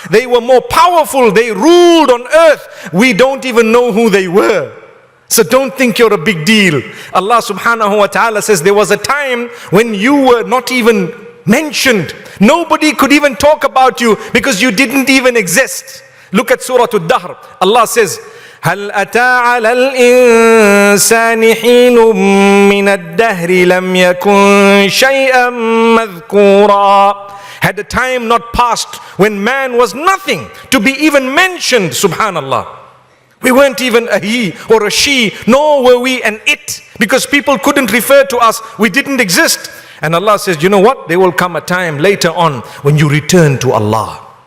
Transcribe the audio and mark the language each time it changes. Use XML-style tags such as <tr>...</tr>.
<en>They were more powerful, they ruled on earth. We don't even know who they were. So don't think you're a big deal. Allah subhanahu wa ta'ala says there was a time when you were not even mentioned. Nobody could even talk about you because you didn't even exist. Look at Surah Ad-Dahr. Allah says,</en> <ar>هل أتى على الإنسان حين من الدهر لم يكن شيئا مذكورا.</ar> <en>Had a time not passed when man was nothing to be even mentioned, subhanallah. We weren't even a he or a she, nor were we an it, because people couldn't refer to us. We didn't exist. And Allah says, you know what? There will come a time later on when you return to Allah.</en>